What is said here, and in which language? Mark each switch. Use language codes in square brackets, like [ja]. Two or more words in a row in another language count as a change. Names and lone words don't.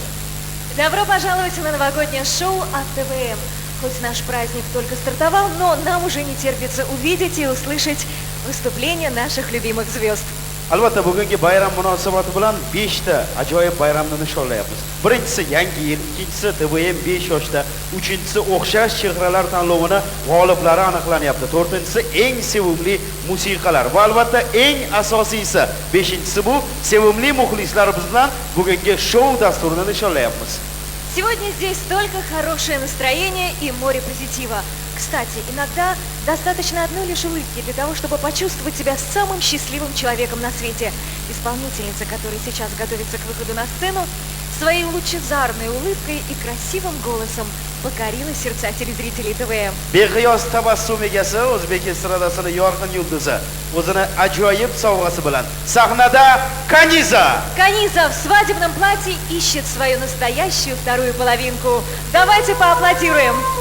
[ru] Добро пожаловать на новогоднее шоу от ТВМ. Хоть наш праздник только стартовал, но нам уже не терпится увидеть и услышать выступления наших любимых звезд. [uz] Albatta bugungi bayram munosabati bilan 5 ta ajoyib bayramni nishonlayapmiz. Birinchisi Yangi yil, ikkinchisi TVM 5 yoshda, uchinchisi o'xshash chehralar tanlovini g'oliblari aniqlanyapti. To'rtinchisi eng sevimli musiqalar va albatta eng asosiysi 5-inchisi bu sevimli muxlislarimiz bilan bugungi shou dasturini nishonlayapmiz. [ru] Сегодня здесь только хорошее настроение и море позитива. Кстати, иногда достаточно одной лишь улыбки для того, чтобы почувствовать себя самым счастливым человеком на свете. Исполнительница, которая сейчас готовится к выходу на сцену, своей лучезарной улыбкой и красивым голосом покорила сердца телезрителей ТВМ. [uz] Beqiyos tabassum egasi, o'zbek estradasining yorqin yulduzi, o'zini ajoyib sovg'asi bilan sahnada Kaniza. [ru] Каниза в свадебном платье ищет свою настоящую вторую половинку. Давайте поаплодируем.